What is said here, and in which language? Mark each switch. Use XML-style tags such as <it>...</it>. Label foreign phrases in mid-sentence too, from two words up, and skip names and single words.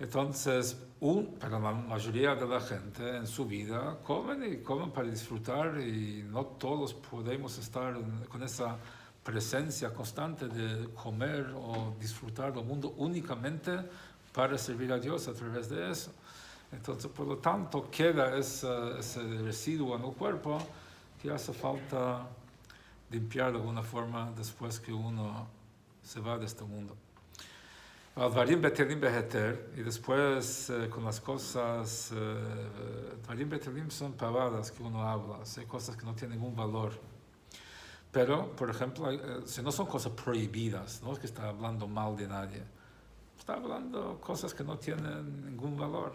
<es>Entonces, pero la mayoría de la gente en su vida comen para disfrutar y no todos podemos estar con esa presencia constante de comer o disfrutar del mundo únicamente para servir a Dios a través de eso. Entonces, por lo tanto, queda ese residuo en el cuerpo que hace falta limpiar de alguna forma después que uno se va de este mundo.</es> <he>דברים בטלים בהיתר,</he> <es>y después con las cosas,</es> <he>דברים בטלים</he> <es>son pavadas que uno habla, hay cosas que no tienen ningún valor. Pero, por ejemplo, si no son cosas prohibidas, no es que está hablando mal de nadie, está hablando cosas que no tienen ningún valor.</es>